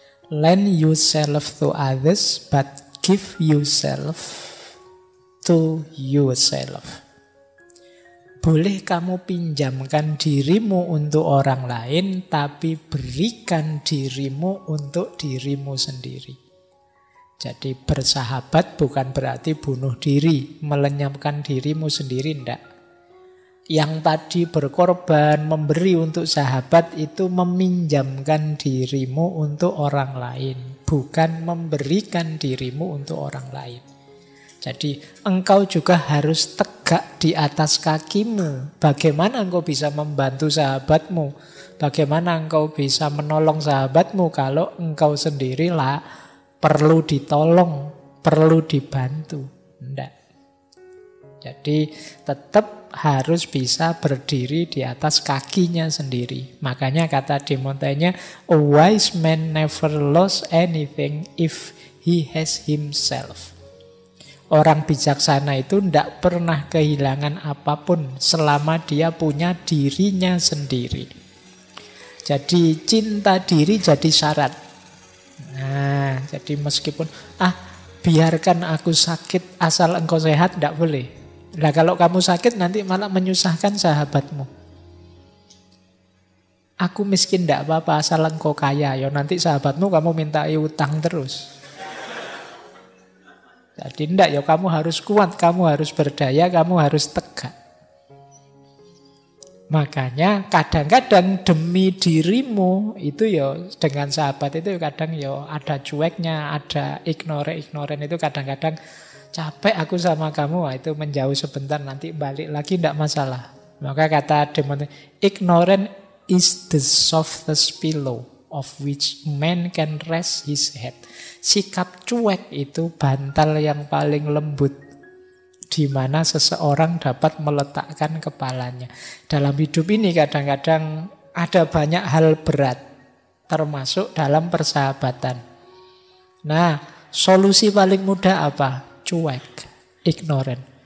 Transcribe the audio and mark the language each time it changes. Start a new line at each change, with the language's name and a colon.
English: lend yourself to others, but give yourself to yourself.
Indonesian: Boleh kamu pinjamkan dirimu untuk orang lain, tapi berikan dirimu untuk dirimu sendiri. Jadi bersahabat bukan berarti bunuh diri, melenyapkan dirimu sendiri, enggak. Yang tadi berkorban, memberi untuk sahabat itu meminjamkan dirimu untuk orang lain, bukan memberikan dirimu untuk orang lain. Jadi engkau juga harus tegak di atas kakimu. Bagaimana engkau bisa membantu sahabatmu? Bagaimana engkau bisa menolong sahabatmu kalau engkau sendirilah perlu ditolong, perlu dibantu? Enggak. Jadi tetap harus bisa berdiri di atas kakinya sendiri. Makanya kata De Montaigne,
English: a wise man never lost anything if he has himself.
Indonesian: Orang bijaksana itu tidak pernah kehilangan apapun selama dia punya dirinya sendiri. Jadi cinta diri jadi syarat. Nah, jadi meskipun biarkan aku sakit asal engkau sehat, tidak boleh. Nah, kalau kamu sakit nanti malah menyusahkan sahabatmu. Aku miskin tidak apa-apa asal engkau kaya. Ya nanti sahabatmu kamu mintai utang terus. Jadi tidak, ya kamu harus kuat, kamu harus berdaya, kamu harus tegak. Makanya kadang-kadang demi dirimu itu ya dengan sahabat itu kadang ya ada cueknya, ada ignoran itu kadang-kadang capek aku sama kamu, itu menjauh sebentar nanti balik lagi tidak masalah. Maka kata De Montaigne,
English: ignorant is the softest pillow of which man can rest his head.
Indonesian: Sikap cuek itu bantal yang paling lembut di mana seseorang dapat meletakkan kepalanya. Dalam hidup ini kadang-kadang ada banyak hal berat, termasuk dalam persahabatan. Nah, solusi paling mudah apa? Cuek, ignorant.